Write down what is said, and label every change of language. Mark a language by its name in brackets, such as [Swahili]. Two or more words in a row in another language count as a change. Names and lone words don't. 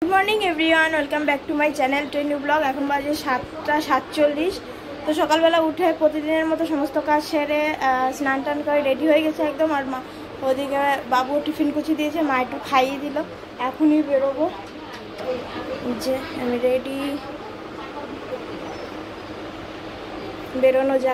[English] Good morning everyone welcome back to my channel Trenyu Blog. [Bangla] এখন বাজে 7:47। তো সকালবেলা উঠে প্রতিদিনের মতো সমস্ত কাজ সেরে স্নান টান করে রেডি হয়ে গেছে একদম। আর মা ওদিকে বাবু টিফিন কুচি দিয়েছে, মা একটু খাইয়ে দিল। এখনই বেরোবো, যে আমি রেডি, বেরোনো যাক।